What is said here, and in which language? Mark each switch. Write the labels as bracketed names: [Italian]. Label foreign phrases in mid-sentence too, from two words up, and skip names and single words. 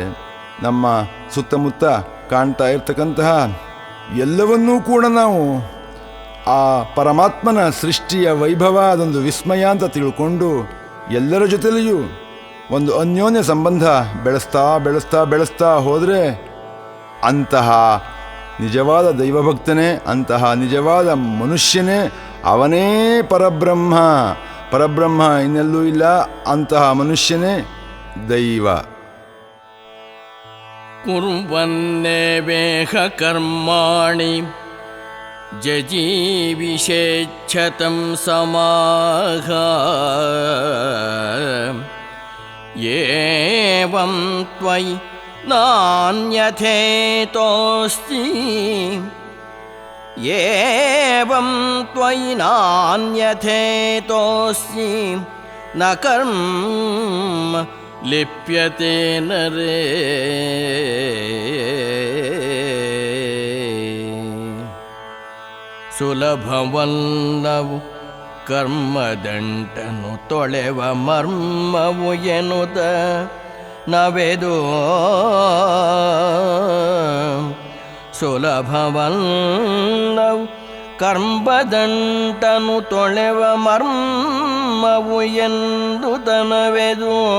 [Kannada] ನಮ್ಮ ಸುತ್ತಮುತ್ತ ಕಾಣ್ತಾ ಇರ್ತಕ್ಕಂತಹ ಎಲ್ಲವನ್ನೂ ಕೂಡ ನಾವು ಆ ಪರಮಾತ್ಮನ ಸೃಷ್ಟಿಯ ವೈಭವ, ಅದೊಂದು ವಿಸ್ಮಯ ಅಂತ ತಿಳ್ಕೊಂಡು ಎಲ್ಲರ ಜೊತೆಲೆಯೂ ಒಂದು ಅನ್ಯೋನ್ಯ ಸಂಬಂಧ ಬೆಳೆಸ್ತಾ ಬೆಳೆಸ್ತಾ ಬೆಳೆಸ್ತಾ ಹೋದರೆ ಅಂತಹ ನಿಜವಾದ ದೈವಭಕ್ತನೇ, ಅಂತಹ ನಿಜವಾದ ಮನುಷ್ಯನೇ, ಅವನೇ ಪರಬ್ರಹ್ಮ. ಪರಬ್ರಹ್ಮ ಇನ್ನೆಲ್ಲೂ ಇಲ್ಲ, ಅಂತಹ ಮನುಷ್ಯನೇ ದೈವ. [Sanskrit] ಕುರ್ವನ್ನೇ ವೇಹ ಕರ್ಮಾಣಿ ಜಜೀವಿಷೇಚ್ಛತಂ ಸಮಾಹ ಏವಂ ತ್ವಯಿ ನಾನ್ಯಥೇತೋಸ್ತಿ ಏವಂ ತ್ವಯಿ ನಾನ್ಯಥೇತೋಸ್ತಿ ನ ಕರ್ಮ ಲಿಪ್ಯತೆ ನರೇ [Kannada] ಸುಲಭವಲ್ಲವು ಕರ್ಮದಂಟನು ತೊಳೆವ ಮರ್ಮವು ಎನ್ನುತ್ತ ನವೆದು ಸುಲಭವಲ್ಲವು ಕರ್ಮದಂಟನು ತೊಳೆವ ಮರ್ಮವು ಎಂದು ತನವೆದು